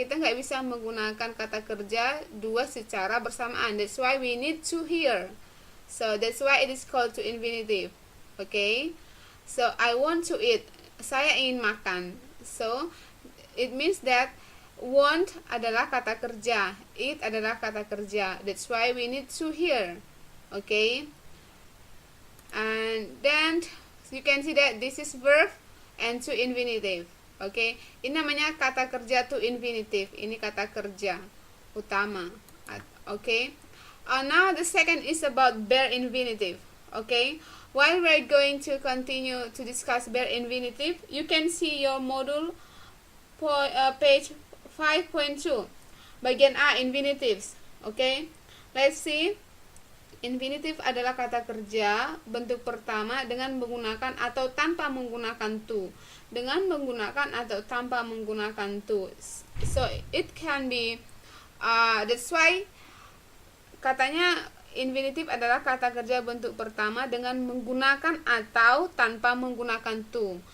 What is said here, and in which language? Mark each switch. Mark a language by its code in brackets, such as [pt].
[id] Kita nggak bisa menggunakan kata kerja dua secara bersamaan. [en] That's why we need to here. So that's why it is called to infinitive. Okay, so I want to eat. [id] Saya ingin makan. [en] So it means that [id] want adalah kata kerja, eat adalah kata kerja. [en] That's why we need to here. Okay, and then you can see that this is verb and to infinitive. [id] Okay, ini namanya kata kerja to infinitive. Ini kata kerja utama. [en] Okay, now the second is about bare infinitive. Okay, while we're going to continue to discuss bare infinitive, you can see your module page 5.2, bagian A, infinitives. Okay, let's see. [id] Infinitive adalah kata kerja bentuk pertama dengan menggunakan atau tanpa menggunakan to. Dengan menggunakan atau tanpa menggunakan to. [en] So it can be that's why [id] katanya infinitive adalah kata kerja bentuk pertama dengan menggunakan atau tanpa menggunakan to.